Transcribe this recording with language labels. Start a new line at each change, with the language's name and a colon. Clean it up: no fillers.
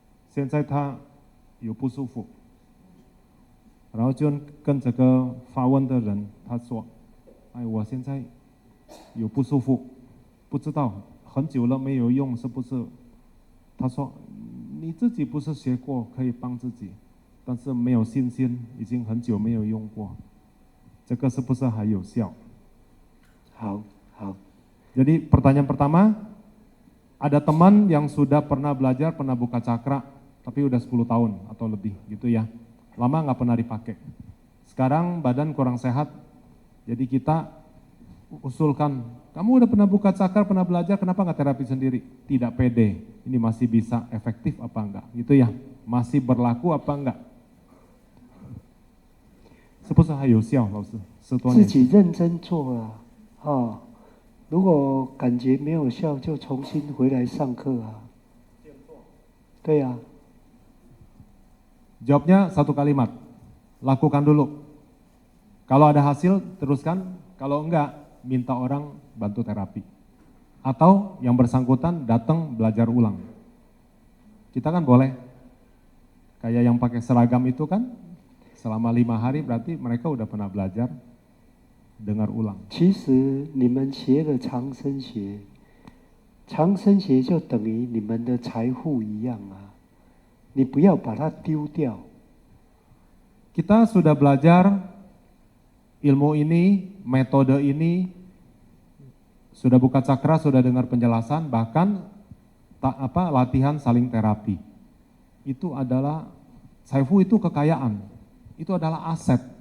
Chinese: 现在他有不舒服，然后就跟这个发问的人他说：“哎，我现在有不舒服，不知道很久了没有用，是不是？” 他说：“你自己不是学过可以帮自己，但是没有信心，已经很久没有用过。” 这个是不是还有效？好。
Indonesian: Jadi pertanyaan pertama, ada teman yang sudah pernah belajar, pernah buka cakra, tapi udah 10 tahun atau lebih gitu ya. Lama nggak pernah dipakai. Sekarang badan kurang sehat, jadi kita usulkan, kamu udah pernah buka cakra, pernah belajar, kenapa nggak terapi sendiri? Tidak pede, ini masih bisa efektif apa enggak? Gitu ya, masih berlaku apa enggak?
Chinese: 是不是还有效，老师？10多年。自己认真做啊，如果感觉没有效，就重新回来上课啊。对呀。
Indonesian: Jawabnya satu kalimat, lakukan dulu. Kalau ada hasil, teruskan. Kalau enggak, minta orang bantu terapi. Atau yang bersangkutan datang belajar ulang. Kita kan boleh, kayak yang pakai seragam itu kan, selama 5 hari berarti mereka udah pernah belajar dengar ulang.
Chinese: 其实你们学了长生学，长生学就等于你们的财富一样啊，你不要把它丢掉。
Indonesian: Kita sudah belajar ilmu ini, metode ini, sudah buka cakra, sudah dengar penjelasan, bahkan latihan saling terapi. Itu adalah saifu, itu kekayaan, itu adalah aset.